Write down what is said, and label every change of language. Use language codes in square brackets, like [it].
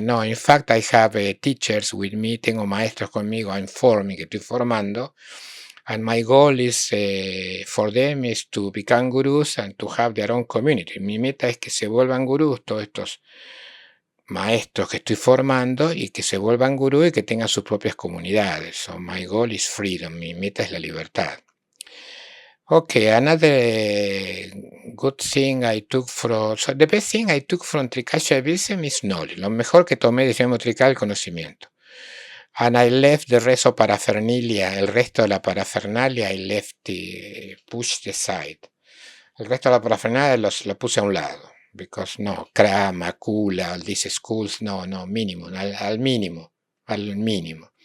[en] No, in fact, I have teachers with me, [es] tengo maestros conmigo, [en] I'm forming, [es] que estoy formando, [en] and my goal is for them is to become gurus and to have their own community. [es] Mi meta es que se vuelvan gurús todos estos maestros que estoy formando y que se vuelvan gurú y que tengan sus propias comunidades. [en] So my goal is freedom, [es] mi meta es la libertad. [en] Okay, another good thing I took from, so the best thing I took from Trika Shaivism is knowledge. [es] Lo mejor que tomé de Shaivismo Trika el conocimiento. [en] And I left the rest of paraphernalia, [es] el resto de la parafernalia, [en] I left pushed aside. [es] El resto de la parafernalia lo puse a un lado. [en] Because no, [es] Krama, Kula, all these schools, no, mínimo, al mínimo.